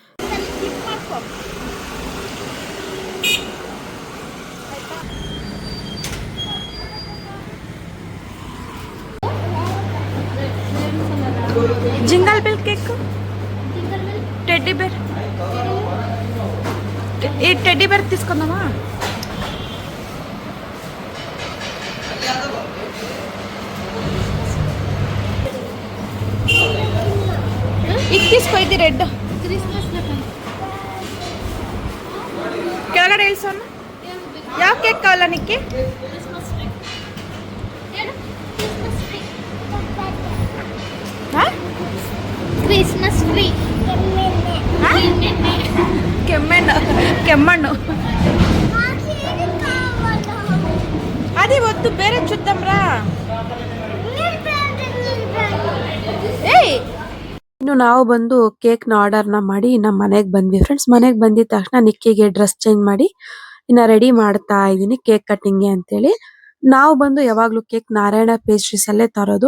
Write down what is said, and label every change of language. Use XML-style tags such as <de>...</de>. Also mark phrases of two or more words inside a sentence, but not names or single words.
<en>Jingle bell cake, teddy bear.</en> <te>ఈ</te> <en>teddy bear</en> <te>తీసుకుందామా? ఇది తీసుకో, ఇది రెడ్.</te> <kn>ಕೆಳಗಡೆ ಇಳಿಸೋಣ. ಯಾವ ಕೇಕ್ ಕಾವಲ್ಲ ನಿಕ್ಕಿ?</kn> <en>Christmas tree.</en> <te>ಕೆಮ್ಮಣ್ಣು అది వద్దు, ಬೇರೆ చూద్దాంరా.</te> <kn>ಇನ್ನು ನಾವು ಬಂದು ಕೇಕ್ನ ಆರ್ಡರ್ನ ಮಾಡಿ ನಮ್ಮ ಮನೆಗೆ ಬಂದ್ವಿ ಫ್ರೆಂಡ್ಸ್. ಮನೆಗೆ ಬಂದಿದ ತಕ್ಷಣ ನಿಕ್ಕಿಗೆ</kn> <en>dress change</en> <kn>ಮಾಡಿ ಇನ್ನು ರೆಡಿ ಮಾಡ್ತಾ ಇದ್ದೀನಿ</kn> <en>cake cutting-ge</en> <kn>ಅಂತೇಳಿ. ನಾವು ಬಂದು ಯಾವಾಗಲೂ ಕೇಕ್ ನಾರಾಯಣ ಪೇಸ್ಟ್ರೀಸ್ ಅಲ್ಲೇ ತರೋದು.</kn>